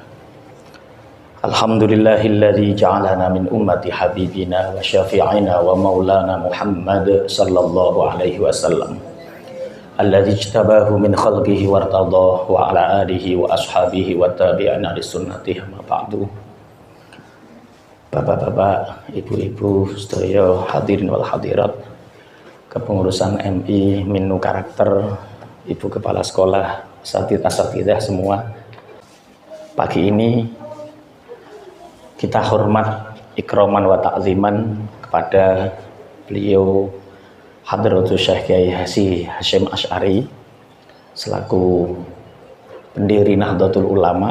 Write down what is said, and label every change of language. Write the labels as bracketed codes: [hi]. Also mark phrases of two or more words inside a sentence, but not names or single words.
[ar] الحمد لله الذي جعلنا من أمة حبيبنا وشفيعنا ومولانا محمد صلى الله عليه وسلم، الذي اجتباه من خلقه وارتضاه وعلى آله وأصحابه وتابعين لسنته أما بعد. [id] Bapak-bapak, ibu-ibu, sedaya [ar] حاضرين والحاضرات, [id] kepengurusan MI, Minu Karakter, ibu kepala sekolah, asatidzah semua. Pagi ini kita hormat [ar] إكراما وتعظيما [id] kepada beliau Hadratus Syekh Kiai Haji Hasyim Asy'ari selaku pendiri Nahdlatul Ulama.